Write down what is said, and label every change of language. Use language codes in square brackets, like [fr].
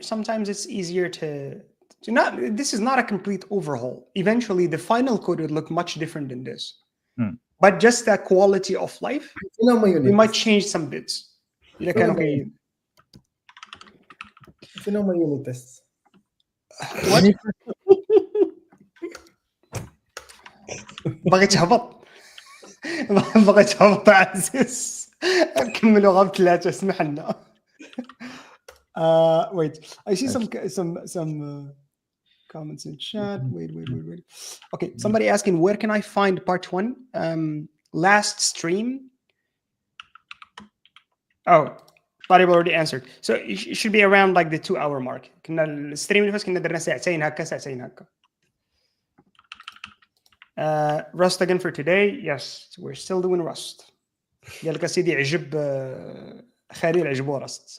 [en] Sometimes it's easier to not. This is not a complete overhaul. Eventually, the final code would look much different than this. But just the quality of life, we might change some bits. [ar] إذا كانوا كي- فين هما unit tests؟ باغي تهبط باغي تهبط عزيز نكملوا غير بثلاثة اسمح لنا. [en] Wait, I see some comments in chat. Wait. Okay, somebody asking where can I find part 1? Last stream. Oh, [ar] طالب [en] already answered. So it should be around like the 2-hour mark. [ar] كنا الستريم اللي فات كنا درنا ساعتين هكا. [en] Rust again for today. Yes, we're still doing Rust. [ar] قال لك سيدي عجب خليل عجبه Rust.